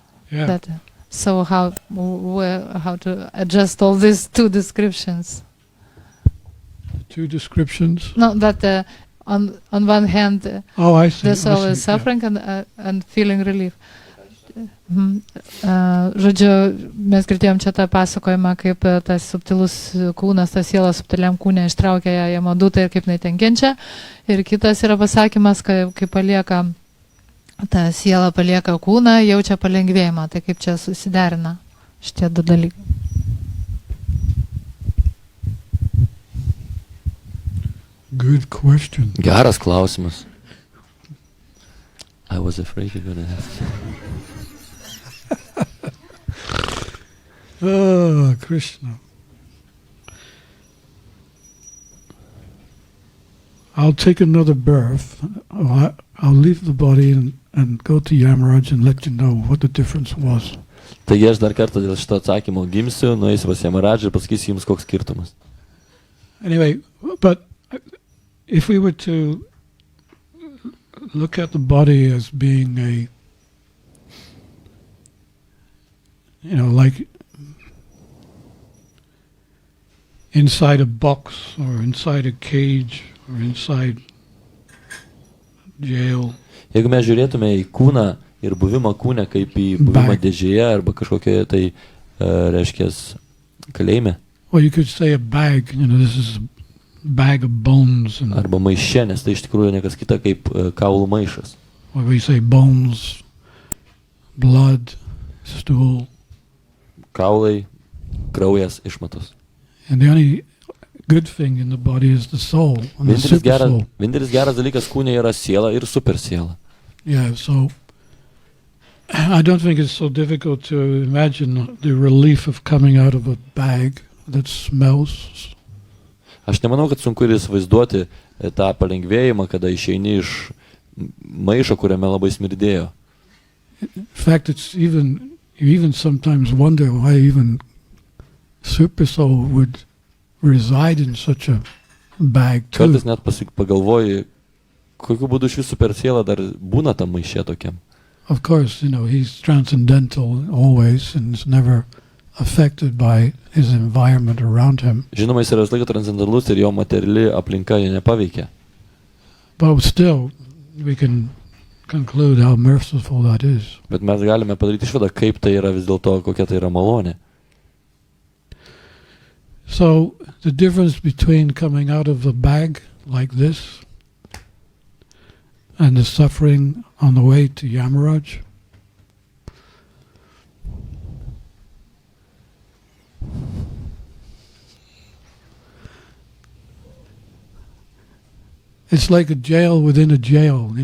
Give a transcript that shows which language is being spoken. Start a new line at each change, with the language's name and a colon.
English: Yeah. So how to adjust all these two descriptions? Two descriptions? No, that on one hand, I see. the soul is suffering and feeling relief.
Lithuanian: Žodžiu, mes girdėjom čia tą pasakojimą, kaip tas subtilus kūnas, ta siela subtiliam kūne ištraukia ją Yamadutą ir kaip jinai ten kenčia. Ir kitas yra pasakymas, kai palieka, ta siela palieka kūną, jaučia palengvėjimą. Tai kaip čia susiderina šitie du dalykai?
English: Good question.
Lithuanian: Geras klausimas.
English: I was afraid you're gonna ask. Oh, Krishna. I'll take another birth. I'll leave the body and go to Yamaraj and let you know what the difference was.
Lithuanian: Taigi aš dar kartą dėl šito atsakymo gimsiu, nueisiu pas Yamaraj ir pasakysiu jums, koks skirtumas.
English: Anyway, but if we were to look at the body as being a, like inside a box or inside a cage or inside jail.
Lithuanian: Jeigu mes žiūrėtume į kūną ir buvimą kūne kaip į buvimą dėžėje arba kažkokioje tai, reiškia, kalėjime.
English: Well, you could say a bag, this is a bag of bones.
Lithuanian: Arba maiše, nes tai iš tikrųjų nekas kita kaip kaulų maišas.
English: Or we say bones, blood, stool.
Lithuanian: Kaulai, kraujas, išmatos.
English: And the only good thing in the body is the soul, and the super soul.
Lithuanian: Vienintelis geras dalykas kūne yra siela ir super siela.
English: Yeah, so I don't think it's so difficult to imagine the relief of coming out of a bag that smells.
Lithuanian: Aš nemanau, kad sunku ir įsivaizduoti tą palengvėjimą, kada išeini iš maišo, kuriame labai smirdėjo.
English: In fact, you even sometimes wonder why even super soul would reside in such a bag too.
Lithuanian: Kartais net pagalvoji, kokiu būdu šis super siela dar būna tam maiše tokiam.
English: Of course, he's transcendental always and is never affected by his environment around him.
Lithuanian: Žinoma, jis yra visą laiką transcendentalus ir jo materiali aplinka jo nepaveikia.
English: But still, we can conclude how merciful that is.
Lithuanian: Bet mes galime padaryti išvadą, kaip tai yra vis dėlto, kokia tai yra malonė.
English: So, the difference between coming out of the bag like this and the suffering on the way to Yamaraj, it's like a jail within a jail.